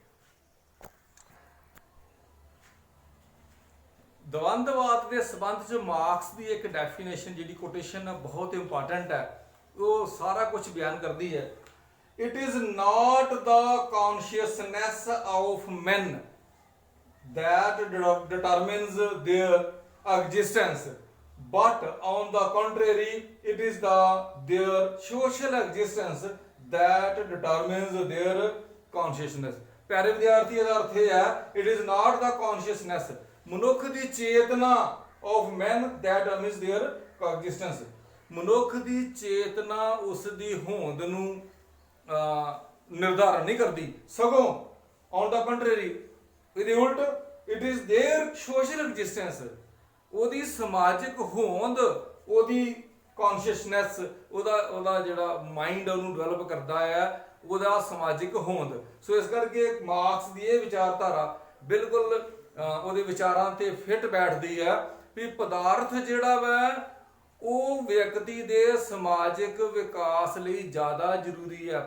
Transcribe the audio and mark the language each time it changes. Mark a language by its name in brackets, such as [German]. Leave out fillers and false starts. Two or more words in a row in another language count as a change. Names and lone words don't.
[Punjabi] ਦਵੰਦਵਾਦ ਦੇ ਸੰਬੰਧ 'ਚ ਮਾਰਕਸ ਦੀ ਇੱਕ ਡੈਫੀਨੇਸ਼ਨ ਜਿਹੜੀ ਕੋਟੇਸ਼ਨ ਬਹੁਤ ਇੰਪੋਰਟੈਂਟ ਹੈ, ਉਹ ਸਾਰਾ ਕੁਝ ਬਿਆਨ ਕਰਦੀ ਹੈ। [English] It is not the consciousness of man that determines their existence, but on the contrary it is their social existence that determines their consciousness। [Punjabi] ਪਿਆਰੇ ਵਿਦਿਆਰਥੀ, ਇਹਦਾ ਅਰਥ ਇਹ ਹੈ [English] it is not the consciousness, [Punjabi] ਮਨੁੱਖ ਦੀ ਚੇਤਨਾ [English] of men that determines their coexistence। [Punjabi] ਮਨੁੱਖ ਦੀ ਚੇਤਨਾ ਉਸ ਦੀ ਹੋਂਦ ਨੂੰ ਨਿਰਧਾਰਨ ਨਹੀਂ ਕਰਦੀ, ਸਗੋਂ [English] on the contrary [Punjabi] ਇਹਦੇ ਉਲਟ [English] it is their social existence, [Punjabi] ਉਹਦੀ ਸਮਾਜਿਕ ਹੋਂਦ, ਉਹਦੀ ਕੌਨਸ਼ੀਅਸਨੈਸ, ਉਹਦਾ ਜਿਹੜਾ ਮਾਈਂਡ ਉਹਨੂੰ ਡਿਵੈਲਪ ਕਰਦਾ ਹੈ, ਉਹਦਾ ਸਮਾਜਿਕ ਹੋਂਦ। ਸੋ ਇਸ ਕਰਕੇ ਮਾਰਕਸ ਦੀ ਇਹ ਵਿਚਾਰਧਾਰਾ ਬਿਲਕੁਲ ਉਹਦੇ ਵਿਚਾਰਾਂ ਤੇ ਫਿੱਟ ਬੈਠਦੀ ਹੈ ਵੀ ਪਦਾਰਥ ਜਿਹੜਾ ਵਾ ਉਹ ਵਿਅਕਤੀ ਦੇ ਸਮਾਜਿਕ ਵਿਕਾਸ ਲਈ ਜ਼ਿਆਦਾ ਜ਼ਰੂਰੀ ਹੈ।